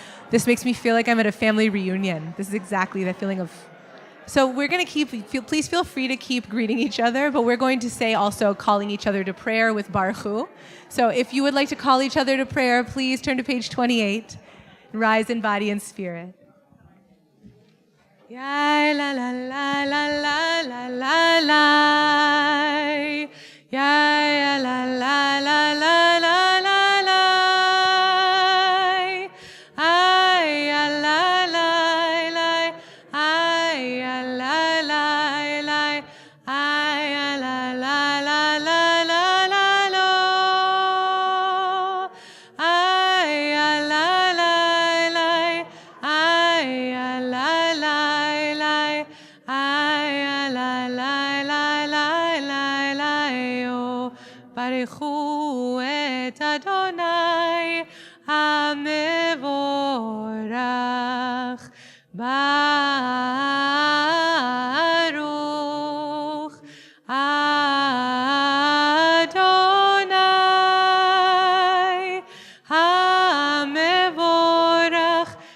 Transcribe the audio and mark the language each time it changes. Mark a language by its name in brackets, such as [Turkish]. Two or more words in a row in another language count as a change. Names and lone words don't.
[English] This makes me feel like I'm at a family reunion. This is exactly the feeling of. So we're going to please feel free to keep greeting each other, but we're going to say also calling each other to prayer with Baruch Hu. So if you would like to call each other to prayer, please turn to page 28. Rise in body and spirit. Ya la la la la la la la la. Ya la la la la la la la. Ay ya la la la. Ay ya la la la. Ay ya la la la la la la lo. Ay ya la la la. Ay ya la la la. Ay ya la la la la la la yo. [Hebrew] ברכו את ה׳ המבורך. ברוך ה׳ המבורך.